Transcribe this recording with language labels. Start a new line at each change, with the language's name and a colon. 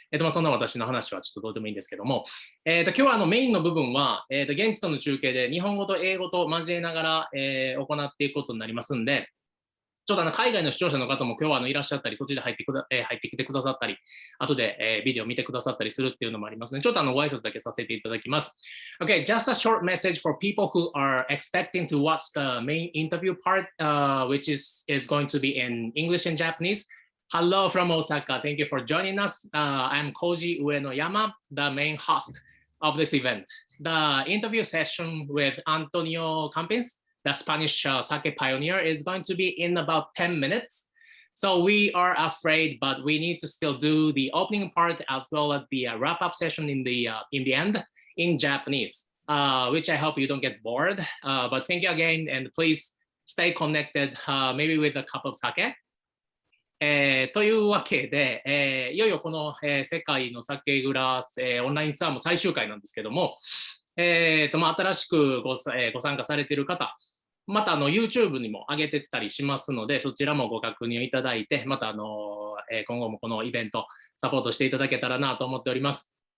Japanese: そんな私の話はちょっとどうでもいいんですけども、今日はメインの部分は、現地との中継で日本語と英語と交えながら、行っていくことになりますんで、ちょっと海外の視聴者の方も今日はいらっしゃったり、途中で入ってきてくださったり、後で、ビデオ見てくださったりするっていうのもありますね。ちょっとご挨拶だけさせていただきます。
English: Okay, just a short message for people who are expecting to watch the main interview part, which is going to be in English and Japanese. Hello from Osaka. Thank you for joining us. I'm Koji Uenoyama, the main host of this event. The interview session with Antonio Campins, the Spanish sake pioneer, is going to be in about 10 minutes. So we are afraid, but we need to still do the opening part as well as the wrap-up session in the end in Japanese, which I hope you don't get bored. But thank you again, and please stay connected, maybe with a cup of sake.
Japanese: というわけで、いよいよこの、世界の酒蔵、オンラインツアーも最終回なんですけども、新しくご参加されている方、またYouTube にも上げてったりしますので、そちらもご確認いただいて、また今後もこのイベントサポートしていただけたらなと思っております。